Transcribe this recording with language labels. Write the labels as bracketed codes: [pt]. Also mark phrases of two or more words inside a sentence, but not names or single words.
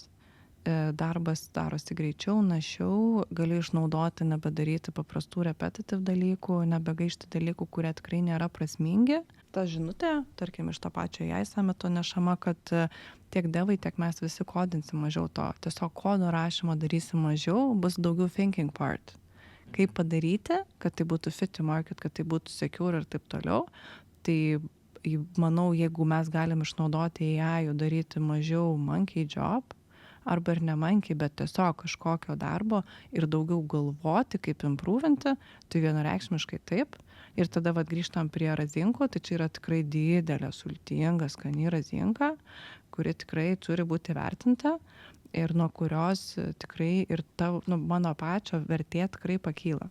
[lt] Darbas darosi greičiau, našiau, gali išnaudoti, nebedaryti paprastų repetitive dalykų, nebegaišti dalykų, kurie tikrai nėra prasmingi. Ta žinutė, tarkim, iš to pačio AI sumito nešama, kad tiek devai, tiek mes visi kodinsim mažiau to. Tiesiog kodo rašymo darysim mažiau, bus daugiau [en] thinking part. [lt] Kaip padaryti, kad tai būtų [en] fit to market, [lt] kad tai būtų secure ir taip toliau. Tai manau, jeigu mes galim išnaudoti AI, daryti mažiau [en] monkey job, [lt] arba ir nemankiai, bet tiesiog kažkokio darbo ir daugiau galvoti, kaip improvinti, tai vienareikšmiškai taip. Ir tada grįžtam prie razinkų, tai čia yra tikrai didelė, sultinga, skani razinka, kuri tikrai turi būti vertinta ir nuo kurios tikrai ir mano pačio vertė tikrai pakyla.